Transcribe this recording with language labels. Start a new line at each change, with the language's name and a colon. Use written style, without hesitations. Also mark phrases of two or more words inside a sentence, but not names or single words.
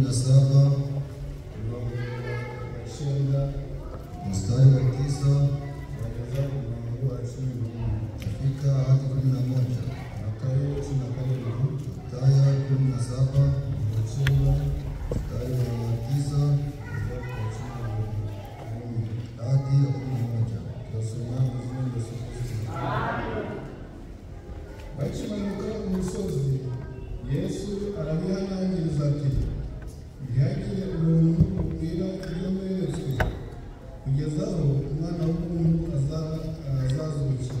Swahili: 17 mstari wa 9 kufika hadi 11. Mathayo 17 mstari wa 9 hadi 11.
Kinyarwanda: Bakimanuka umusozi, Yesu arabihanangiriza ati, ntihagire umuntu ubwira ibyo mweretswe, kugeza aho umwana w'umuntu azazukira.